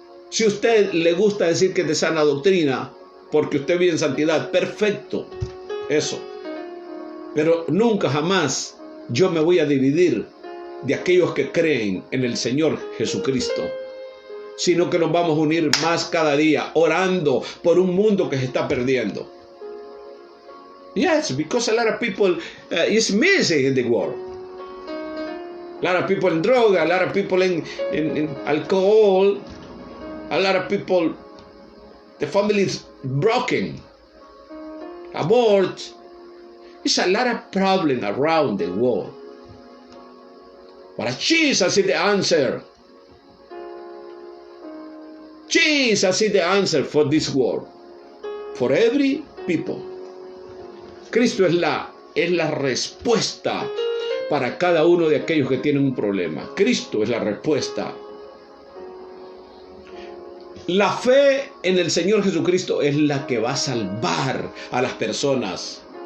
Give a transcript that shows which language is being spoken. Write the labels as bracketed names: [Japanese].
[Spanish] Si usted le gusta decir que es de sana doctrina porque usted vive en santidad, perfecto, eso. Pero nunca jamás yo me voy a dividir de aquellos que creen en el Señor Jesucristo, sino que nos vamos a unir más cada día, orando por un mundo que se está perdiendo. [English] Yes, because a lot of people is missing in the world. A lot of people in droga, a lot of people in alcohol, a lot of people, the family is broken, abort. There's a lot of problems around the world. But Jesus is the answer. Jesus is the answer for this world. For every people. [Spanish] Cristo es la respuesta para cada uno de aquellos que tienen un problema. Cristo es la respuesta. La fe en el Señor Jesucristo es la que va a salvar a las personas.